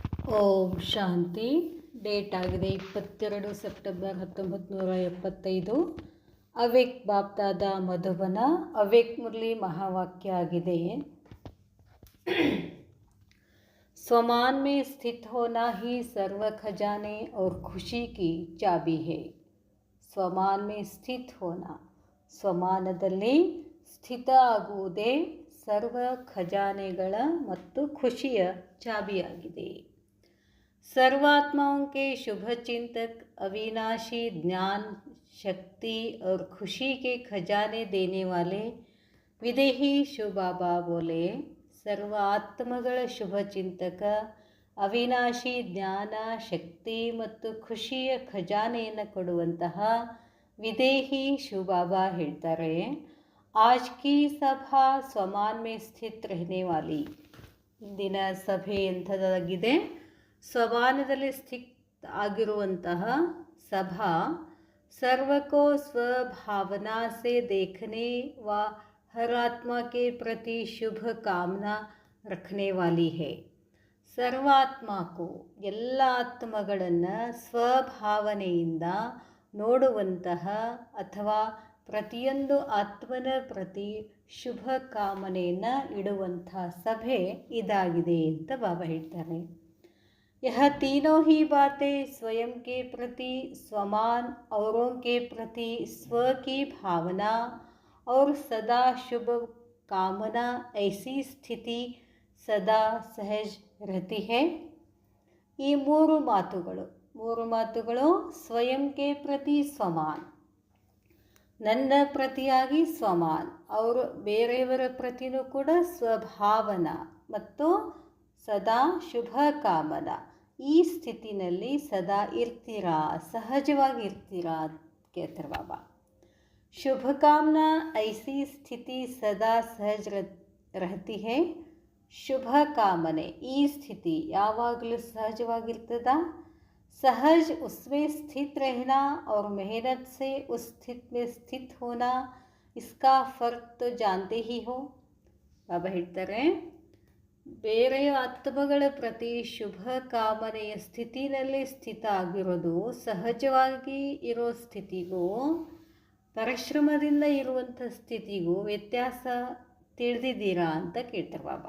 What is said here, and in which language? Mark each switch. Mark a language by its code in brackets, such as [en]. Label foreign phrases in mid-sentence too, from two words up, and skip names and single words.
[kn] ಓಂ ಶಾಂತಿ. ಡೇಟ್ ಆಗಿದೆ 22 ಸೆಪ್ಟೆಂಬರ್ 1975. ಅವ್ಯಕ್ತ ಬಾಪ್ದಾದ ಮಧುಬನ. ಅವ್ಯಕ್ತ ಮುರಳಿ ಮಹಾವಾಕ್ಯ ಆಗಿದೆ. [hi] स्वमान में स्थित होना ही सर्व खजाने और खुशी की चाबी है. स्वमान में स्थित होना, [kn] ಸ್ವಮಾನದಲ್ಲಿ ಸ್ಥಿತ ಆಗುವುದೇ ಸರ್ವ ಖಜಾನೆಗಳ ಮತ್ತು ಖುಷಿಯ ಚಾಬಿಯಾಗಿದೆ. [hi] सर्वात्माओं के शुभ चिंतक, अविनाशी ज्ञान, शक्ति और खुशी के खजाने देने वाले विदेही शिव बाबा बोले, सर्व [kn] ಆತ್ಮಗಳ ಶುಭ ಚಿಂತಕ, ಅವಿನಾಶಿ ಜ್ಞಾನ, ಶಕ್ತಿ ಮತ್ತು ಖುಷಿಯ ಖಜಾನೆಯನ್ನು ಕೊಡುವಂತಹ ವಿದೇಹಿ ಶಿವ ಬಾಬಾ ಹೇಳ್ತಾರೆ, [hi] आज की सभा स्वमान में स्थित रहने वाली. [kn] ಇಂದಿನ ಸಭೆ ಎಂಥದಾಗಿದೆ? ಸ್ವಮಾನದಲ್ಲಿ ಸ್ಥಿತ ಆಗಿರುವಂತಹ ಸಭಾ. [hi] सर्वको स्वभावना से देखने व हर आत्मा के प्रति शुभ कामना रखने वाली है. [kn] ಸರ್ವಾತ್ಮಕ್ಕೂ ಎಲ್ಲ ಆತ್ಮಗಳನ್ನು ಸ್ವಭಾವನೆಯಿಂದ ನೋಡುವಂತಹ ಅಥವಾ ಪ್ರತಿಯೊಂದು ಆತ್ಮನ ಪ್ರತಿ ಶುಭ ಕಾಮನೆಯನ್ನು ಇಡುವಂಥ ಸಭೆ ಇದಾಗಿದೆ ಅಂತ ಬಾಬಾ ಹೇಳ್ತಾರೆ. [hi] यह तीनों ही बातें स्वयं के प्रति स्वमान, औरों के प्रति स्व की भावना और सदा शुभ कामना, ऐसी स्थिति सदा सहज रहती है. [kn] ಈ ಮೂರು ಮಾತುಗಳು ಸ್ವಯಂಗೆ ಪ್ರತಿ ಸ್ವಮಾನ್, ನನ್ನ ಪ್ರತಿಯಾಗಿ ಸ್ವಮಾನ್, ಅವರು ಬೇರೆಯವರ ಪ್ರತಿನೂ ಕೂಡ ಸ್ವಭಾವನಾ ಮತ್ತು ಸದಾ ಶುಭ ಕಾಮನ. ಈ ಸ್ಥಿತಿನಲ್ಲಿ ಸದಾ ಇರ್ತೀರಾ, ಸಹಜವಾಗಿರ್ತೀರಾ ಕೇಳ್ತಾರೆ ಬಾಬಾ. [hi] शुभ कामना ऐसी स्थिति सदा सहज रहती है. [kn] ಶುಭ ಕಾಮನೆ ಈ ಸ್ಥಿತಿ ಯಾವಾಗಲೂ ಸಹಜವಾಗಿರ್ತದ. [hi] सहज उसमें स्थित रहना और मेहनत से उस स्थिति में स्थित होना, इसका फर्क तो जानते ही हो. [kn] ಬಾಬಾ ಹೇಳ್ತಾರೆ, ಬೇರೆ ಆತ್ಮಗಳ ಪ್ರತಿ ಶುಭ ಕಾಮನೆಯ ಸ್ಥಿತಿನಲ್ಲಿ ಸ್ಥಿತ ಆಗಿರೋದು, ಸಹಜವಾಗಿ ಇರೋ ಸ್ಥಿತಿಗೂ ಪರಿಶ್ರಮದಿಂದ ಇರುವಂಥ ಸ್ಥಿತಿಗೂ ವ್ಯತ್ಯಾಸ ತಿಳಿದಿದ್ದೀರಾ ಅಂತ ಕೇಳ್ತಾರೆ ಬಾಬಾ.